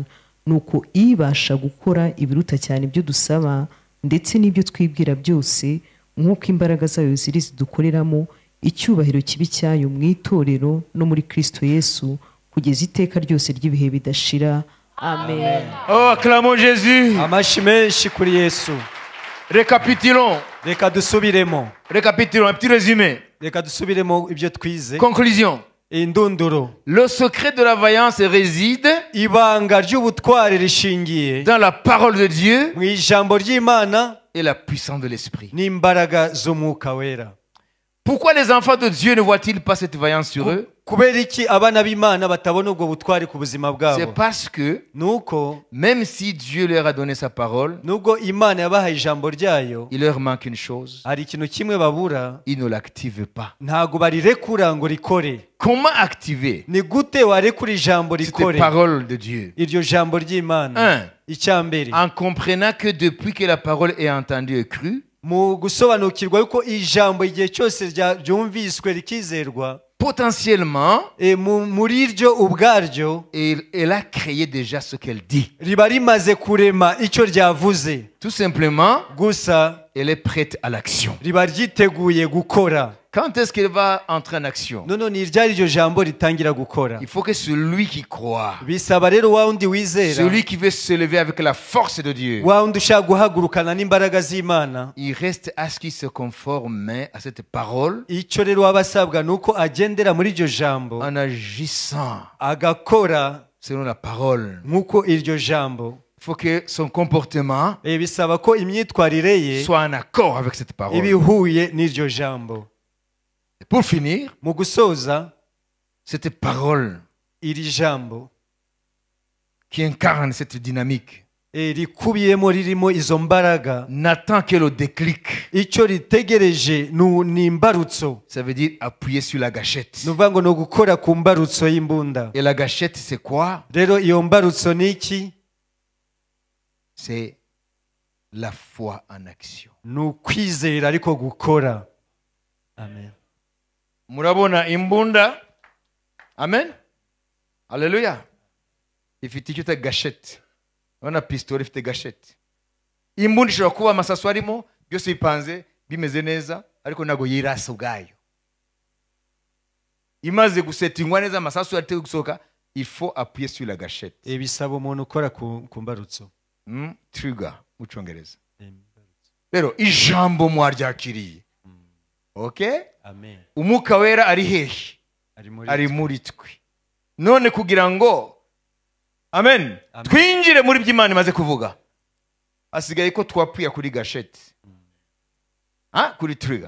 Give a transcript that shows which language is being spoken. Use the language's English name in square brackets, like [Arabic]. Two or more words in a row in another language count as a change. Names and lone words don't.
[Kinyarwanda] Nuko ibasha gukora ibiruta cyane ibyo dusaba ndetse n'ibyo twibwira byose, nk'uko imbaraga zayo ziri zidukoreramo, icyubahiro kibi cyayo mu itorero no muri Kristo Yesu kugeza iteka ryose ry'ibihe bidashira. Amen. [French] Oh, acclamons Jésus. [Kinyarwanda] Amashi menshi kuri Yesu. [French] Récapitulons. [Kinyarwanda] Reka dusubiremo. [French] Récapitulons. Un petit résumé. [Kinyarwanda] Reka dusubiremo ibyo twize. [French] Conclusion. [Kinyarwanda] Indunduro. [French] Le secret de la vaillance réside [Kinyarwanda] ibanga ry'ubutware rishingiye [French] dans la parole de Dieu [Kinyarwanda] mu ijambo ry'Imana [French] et la puissance de l'esprit. [Kinyarwanda] n'imbaraga z'umwuka wera. [French] Pourquoi les enfants de Dieu ne voient-ils pas cette vaillance sur eux? [Kinyarwanda] kubera iki abana b'Imana batabona ubwo butware ku buzima [French] C'est [Kinyarwanda] bwabo? [French] parce que [Kinyarwanda] nuko [French] même si Dieu leur a donné sa parole, [Kinyarwanda] nubwo Imana yabahaye ijambo ryayo, [French] il leur manque une chose. [Kinyarwanda] hari ikintu kimwe babura, [French] Ils ne l'activent pas. [Kinyarwanda] ntago barirekura ngo rikore. [French] Comment activer [Kinyarwanda] ni gute warekura ijambo [French] cette [Kinyarwanda] rikore? [French] parole de Dieu? [Kinyarwanda] iryo jambo ry'Imana. [French] 1. [Kinyarwanda] Icyambere, [French] En comprenant que depuis que la parole est entendue et crue, [Kinyarwanda] mu gusobanukirwa yuko ijambo igihe cyose ryumviswe rikizerwa, [French] potentiellement, [Kinyarwanda] muri ryo ubwaryo [French] elle a créé déjà ce qu'elle dit. [Kinyarwanda] riba rimaze kurema icyo ryavuze. [French] Tout simplement, [Kinyarwanda] Gusa [French] elle est prête à l'action. [Kinyarwanda] riba ryiteguye gukora. [French] Quand est-ce qu'elle va entrer en action? [Kinyarwanda] none ni ryari iryo jambo ritangira gukora. [French] Il faut que celui qui croit, [Kinyarwanda] Bisaba rero wa wundi wizera, [French] celui qui veut se lever avec la force de Dieu, [Kinyarwanda] wa wundi ushaka guhagurukana n'imbaraga z'Imana, [French] il reste à ce qu'il se conforme à cette parole [Kinyarwanda] icyo rero waba asabwa ni uko agendera muri iryo jambo [French] en agissant [Kinyarwanda] agakora [French] selon la parole. [Kinyarwanda] nk'uko iryo jambo. [French] Il faut que son comportement [Kinyarwanda] Bisaba ko imyitwarire ye [French] soit en accord avec cette parole. [Kinyarwanda] ibihuye n'iryo jambo. [French] Pour finir, [Kinyarwanda] Mu gusoza, [French] cette parole [Kinyarwanda] iri jambo [French] qui incarne cette dynamique [Kinyarwanda] rikubiyemo ririmo izo mbaraga, [French] n'attend que le déclic. [Kinyarwanda] icyo ritegereje ni imbarutso. [French] Ça veut dire appuyer sur la gâchette. [Kinyarwanda] Ni ukuvuga ngo ni ugukora ku mbarutso y'imbunda. [French] Et la gâchette, c'est quoi? [Kinyarwanda] Rero iyo mbarutso ni iki? [French] C'est la foi en action. [Kinyarwanda] Ni ukwizera ariko gukora. Amen. Murabona imbunda? Amen. Alléluia. Ifite icyo gâchette. Urabona pistolet ifite gâchette. Imbunda ishobora kuba amasasu arimo byose bipanze bimeze neza ariko ntago yirasa ubwayo. Imaze gusetingwa neza amasasu arite gusohoka, [French] il faut appuyer sur la gâchette. [Kinyarwanda] Bisaba umuntu ukora ku mbarutso. Trigger mu Cyongereza. Rero ijambo mwaryakiriye. Okay? Amen. Umwuka wera ari hehe? Ari muri twe. None kugira ngo amen, twinjire muri by'Imana imaze kuvuga, asigaye ko twapfuye kuri gâchette, kuri trigger.